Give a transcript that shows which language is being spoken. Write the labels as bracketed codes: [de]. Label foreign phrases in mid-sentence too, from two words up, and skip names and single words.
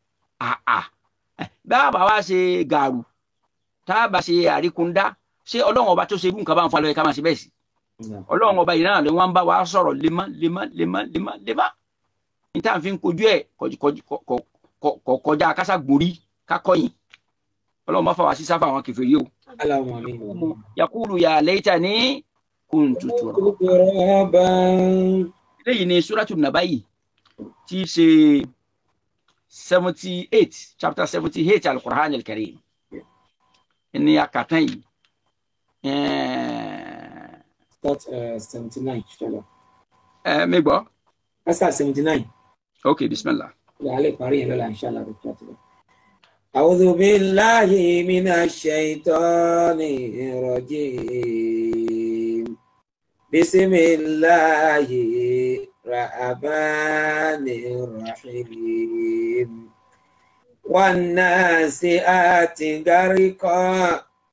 [yo] bá a bá wá ṣe gàrú tá a bá ṣe àríkúndá ṣé Ọlọ́run ọba tó ṣe irú nǹkan bá ń fa lọ́yẹ ká máa ṣe bẹ́ẹ̀ sí Ọlọ́run ọba yìí náà lè wọ́n ń bá wa sọ̀rọ̀ lemá níta fi ń kojú ẹ̀ kọjá kásá gborí kákọ́yìn Ọlọ́run bá fà wá sí sáfà àwọn kèfèrí o [ar] يقول يا ليتني كنت ترابا [yo] eléyìí ni [ar] سورة النبأ [yo] tí í ṣe 78 [en] chapter 78 [ar] القرآن الكريم [yo] ní akatan yìí [en] Start 79 inshallah. [yo] Mi gbọ́. [en] Start 79. Okay, bismillah. [yo] Lálẹ́ parí yẹn lọ́la inshallah. [ar] أعوذ بالله من الشيطان الرجيم. بسم الله الرحمن الرحيم. والنازعات غرقا.